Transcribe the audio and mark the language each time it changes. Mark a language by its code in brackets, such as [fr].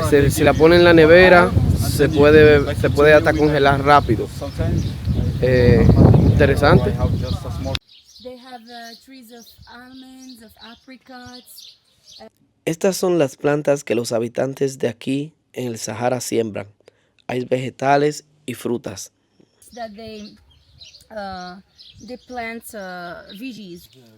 [es] Si la ponen en la nevera se puede hasta congelar rápido. Interesante. [en] They have trees of almonds, of apricots. [es] Estas son las plantas que los habitantes de aquí en el Sahara siembran. Hay vegetales y frutas. [en] That they plant veggies.